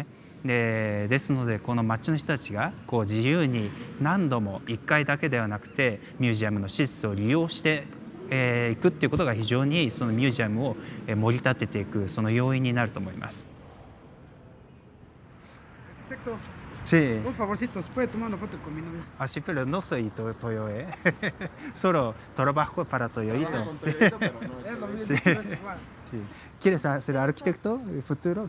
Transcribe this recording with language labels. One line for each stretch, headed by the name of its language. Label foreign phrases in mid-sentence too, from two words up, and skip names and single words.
Japanese: ですのでこの町の人たちがこう自由に何度も1回だけではなくてミュージアムの施設を利用していくっていうことが非常にそのミュージアムを盛り立てていくその要因になると思います。
Spanish: Sí. Un favorcito, ¿se puede tomar una foto con mi novia? Así, pero no soy Toyo, ¿eh? Solo trabajo para Toyohito. Con Toyohito, pero no es lo mismo, Sí. pero es igual. Sí. ¿Quieres ser arquitecto futuro?